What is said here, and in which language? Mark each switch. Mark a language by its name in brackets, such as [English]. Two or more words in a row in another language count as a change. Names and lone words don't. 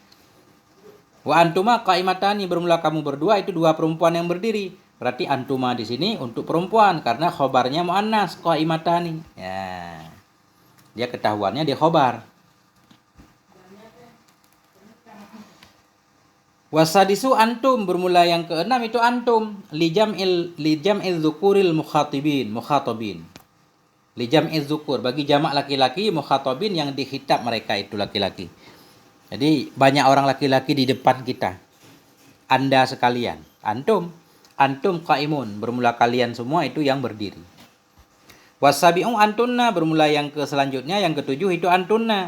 [Arabic] وأنتما قائمتان, [Indonesian] bermula kamu berdua itu dua perempuan yang berdiri. Berarti antuma di sini untuk perempuan karena khobarnya [Arabic] مؤنث قائمتان. [Indonesian] Ya. Dia ketahuannya di khobar. [Arabic] والسادس أنتم, [Indonesian] bermula yang keenam itu antum. [Arabic] لجمع الذكور المخاطبين. لجمع الذكور, [Indonesian] bagi jamak laki-laki mukhatabin yang dikhitab mereka itu laki-laki. Jadi banyak orang laki-laki di depan kita. Anda sekalian, [Arabic] أنتم قائمون, [Indonesian] bermula kalian semua itu yang berdiri. [Arabic] والسابع أنتن, [Indonesian] bermula yang ke selanjutnya, yang ketujuh itu antunna.